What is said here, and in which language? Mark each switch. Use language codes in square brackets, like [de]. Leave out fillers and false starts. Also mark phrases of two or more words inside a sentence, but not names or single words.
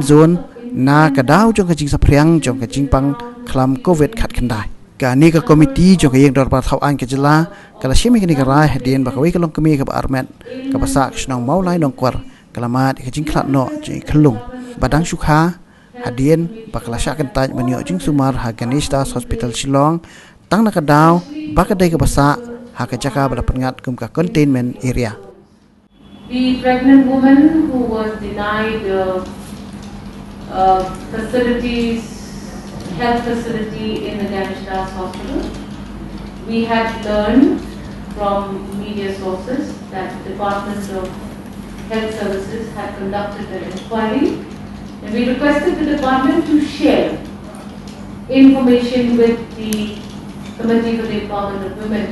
[kha] zone na ka daw jong ka jing sapriang jong ka jing pang khlam covid khat khandai ka ni ka committee jong ka Jingdon ba thawaan ka jela kala shimi ni ka rai hadien ba ka wi ka Longkmie ka ba Armet ka ba sa snong maulai nong kwar kalamat ka jing khlat no ji khlung badang sukha hadien bakla sha kan taj manyo jing sumar ha Ganeshdas hospital Shillong tang na ka daw baka dai ka basa ha ka jaka bala pangat kum ka [en] containment area. The pregnant woman who was denied facilities, health facility in the Ganeshdas hospital, we had learned from media sources that the Department of Health Services had conducted an inquiry, and we requested the department to share information with the Committee for the Empowerment of Women.